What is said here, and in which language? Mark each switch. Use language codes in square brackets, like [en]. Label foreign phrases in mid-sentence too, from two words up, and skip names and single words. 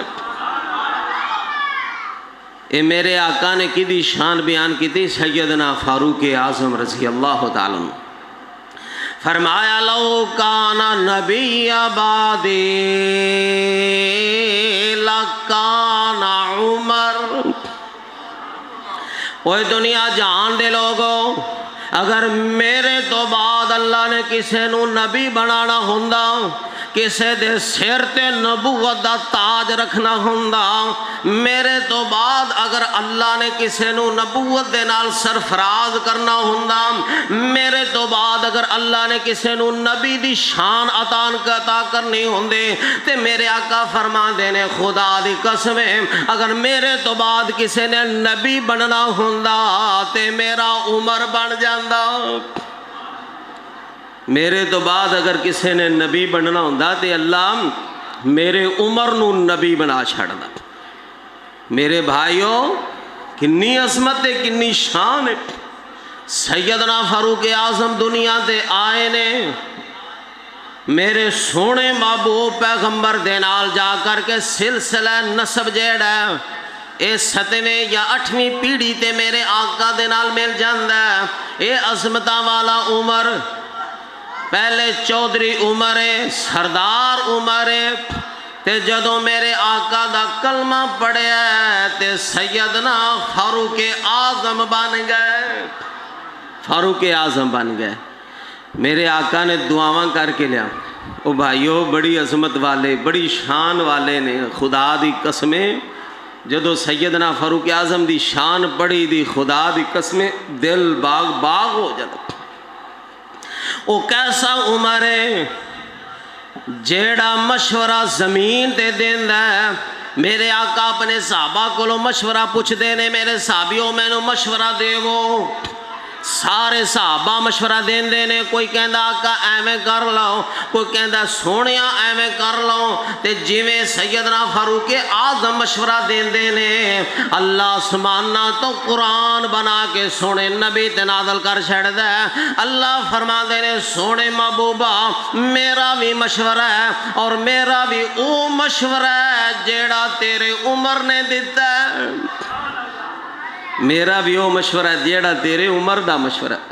[pa] اے میرے آقا نے کی دی شان بیان کی تھی سیدنا فاروق اعظم رضی اللہ تعالیٰ عنہ، فرمایا [ar] لو کانا نبی بعدی لکان عمر۔ [pa] اوہ دنیا جہان دے لوگوں، اگر میرے تو بعد اللہ نے کسے نو نبی بنانا ہوندا، کسے دے سر تے نبوت دا تاج رکھنا ہوندا، میرے تو بعد اگر اللہ نے کسے نو نبوت دے نال سرفراز کرنا ہوندا، میرے تو بعد اگر اللہ نے کسے نو نبی دی شان عطا کرنی ہوندے، تے میرے آقا فرما دینے خدا دی قسم ہے اگر میرے تو بعد کسے نے نبی بننا ہوندا تے میرا عمر بن جاندا۔ میرے تو بعد اگر کسی نے نبی بننا ہوندا تے اللہ میرے عمر نو نبی بنا چھڑدا۔ میرے بھائیوں کنی عظمت ہے، کنی شان ہے۔ سیدنا فاروق اعظم دنیا دے آئے نے، میرے سونے محبوب پیغمبر دے نال جا کر کے سلسلہ نسب جیڑا ہے اے 7ویں یا 8ویں پیڑھی تے میرے آقا دے نال مل جاندا ہے۔ اے عظمتاں والا عمر پہلے چودھری عمر سردار عمر تے جدوں میرے آقا دا کلمہ پڑھیا تے سیدنا فاروق اعظم بن گئے، فاروق اعظم بن گئے۔ میرے آقا نے دعاواں کر کے لیا، او بھائیو بڑی عظمت والے بڑی شان والے نے، خدا دی قسمیں جدو سیدنا فاروق اعظم دی شان پڑھی دی خدا دی قسمیں دل باغ باغ ہو جاتا۔ او کیسا عمر ہے جیڑا مشورہ زمین تے دیندا ہے۔ میرے آقا اپنے صحابہ کو مشورہ پوچھ دینے، میرے صحابیوں میں نو مشورہ دے وہ، سارے صحابہ مشورہ دین دینے، کوئی کہندا آقا ایویں کر لو، کوئی کہندا سونیا ایویں کر لو، تے جویں سیدنا فاروق اعظم مشورہ دین دینے اللہ سبحانہ تو قرآن بنا کے سونے نبی تے نازل کر چھڑ دے۔ اللہ فرما دینے سونے محبوبہ میرا بھی مشورہ ہے اور میرا بھی او مشورہ ہے جیڑا تیرے عمر نے دیتا ہے، میرا بھی وہ مشورہ ہے جیڑا تیرے عمر دا مشورہ ہے۔